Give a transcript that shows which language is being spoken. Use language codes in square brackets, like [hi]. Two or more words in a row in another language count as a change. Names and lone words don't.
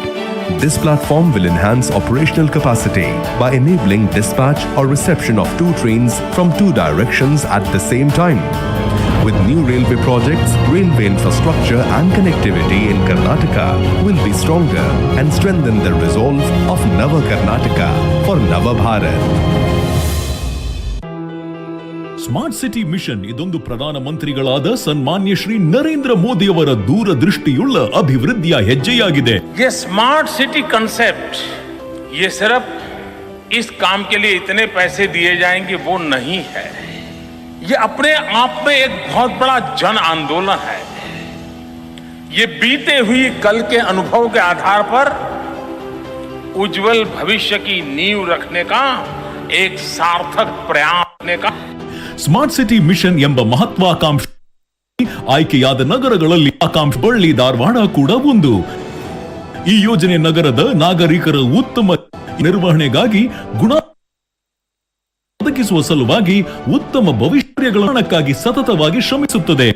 [en] This platform will enhance operational capacity by enabling dispatch or reception of 2 trains from 2 directions at the same time. With new railway projects, railway infrastructure and connectivity in Karnataka will be stronger and strengthen the resolve of Nava Karnataka for Nava Bharat. [kn] ಸ್ಮಾರ್ಟ್ ಸಿಟಿ ಮಿಷನ್ ಇದೊಂದು ಪ್ರಧಾನ ಮಂತ್ರಿಗಳಾದ ಸನ್ಮಾನ್ಯ ಶ್ರೀ ನರೇಂದ್ರ ಮೋದಿ ಅವರ ದೂರದೃಷ್ಟಿಯುಳ್ಳ ಅಭಿವೃದ್ಧಿಯ ಹೆಜ್ಜೆಯಾಗಿದೆ. [hi] ये [en] smart city concept [hi] ये सिर्फ इस काम के लिए इतने पैसे दिए जाएंगे वो नहीं है. ये अपने आप में एक बहुत बड़ा जन आंदोलन है. ये बीते हुई कल के अनुभव के आधार पर उज्जवल भविष्य की नींव रखने का एक सार्थक प्रयास करने का [kn] ಸ್ಮಾರ್ಟ್ ಸಿಟಿ ಮಿಷನ್ ಎಂಬ ಮಹತ್ವಾಕಾಂಕ್ಷೆ ಆಯ್ಕೆಯಾದ ನಗರಗಳಲ್ಲಿ ಆಕಾಂಕ್ಷೆ ಬಳ್ಳಿ ಧಾರವಾಡ ಕೂಡ ಒಂದು. ಈ ಯೋಜನೆ ನಗರದ ನಾಗರಿಕರ ಉತ್ತಮ ನಿರ್ವಹಣೆಗಾಗಿ ಗುಣ ಒದಗಿಸುವ ಸಲುವಾಗಿ ಉತ್ತಮ ಭವಿಷ್ಯಕ್ಕಾಗಿ ಸತತವಾಗಿ ಶ್ರಮಿಸುತ್ತದೆ.